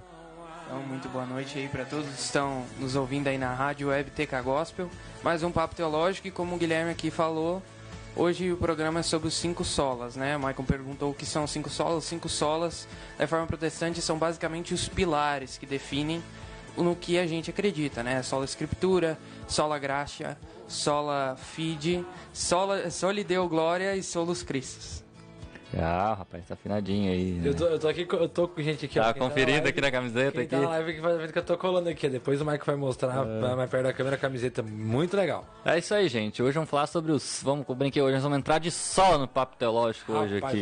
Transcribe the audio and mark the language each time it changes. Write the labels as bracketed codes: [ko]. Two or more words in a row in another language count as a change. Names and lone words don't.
[pt] Então, muito boa noite aí para todos que estão nos ouvindo aí na Rádio Web TK Gospel. Mais um papo teológico e como o Guilherme aqui falou, hoje o programa é sobre os 5 solas, né? O Michael perguntou o que são 5 solas. Os 5 solas da Reforma Protestante são basicamente os pilares que definem no que a gente acredita, né? Sola Escritura, Sola Gratia, Sola Fide, Soli Deo Glória e Solus Christus. Ah, rapaz, tá afinadinho aí. Né? Eu tô com gente aqui. Tá conferindo aqui na camiseta. Quem tá na live que vai ver que eu tô colando aqui. Depois o Mike vai mostrar mais perto da câmera a camiseta. Muito legal. É isso aí, gente. Hoje vamos falar sobre os... Vamos brincar hoje. Nós vamos entrar de sola no papo teológico hoje aqui.